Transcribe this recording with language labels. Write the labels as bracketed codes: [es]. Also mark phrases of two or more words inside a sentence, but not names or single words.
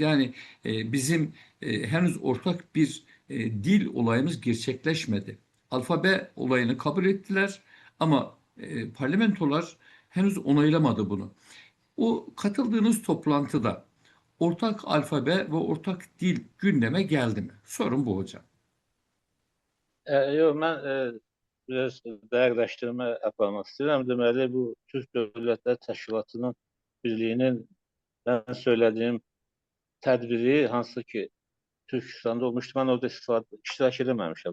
[tr] Yani bizim henüz ortak bir dil olayımız gerçekleşmedi. Alfabe olayını kabul ettiler ama parlamentolar henüz onaylamadı bunu. O katıldığınız toplantıda ortak alfabe ve ortak dil gündeme geldi mi? Sorun bu hocam. [az] Yox, mən biraz dəqiqləşdirmə aparmaq istəyirəm. Deməli, bu Türk Dövlətlər Təşkilatının birliyinin mən söylədiyim tədbiri, hansı ki, Türkistanda olmuşdu, mən orada iştirak edeməmişəm.